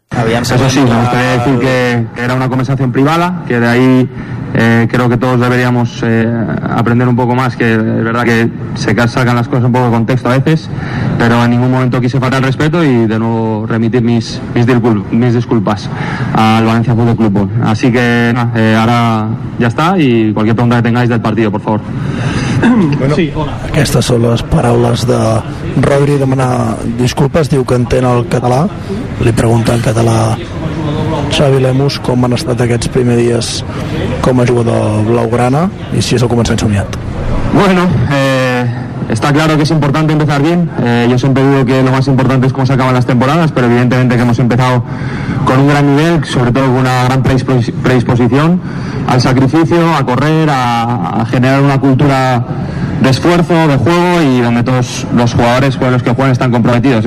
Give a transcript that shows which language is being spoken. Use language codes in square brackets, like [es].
[es] Eso sí, me gustaría decir que era una conversación privada, que de ahí creo que todos deberíamos aprender un poco más, que es verdad que se sacan las cosas un poco de contexto a veces, pero en ningún momento quise faltar respeto y de nuevo remitir mis disculpas al Valencia Fútbol Club. Así que ahora ya está y cualquier pregunta que tengáis del partido, por favor. Bueno, sí, hola. [ca] Aquestes són les paraules de Rodri, demanar disculpes, diu que entén el català. Li pregunta en català Xavi Lemus com han estat aquests primers dies com a jugador blaugrana i si és el començament somiat. [es] Bueno, está claro que es importante empezar bien. Yo siempre digo que lo más importante es cómo se acaban las temporadas, pero evidentemente que hemos empezado con un gran nivel, sobre todo con una gran predisposición al sacrificio, a correr, a generar una cultura de esfuerzo, de juego, y donde todos los jugadores, pues los que juegan, están comprometidos.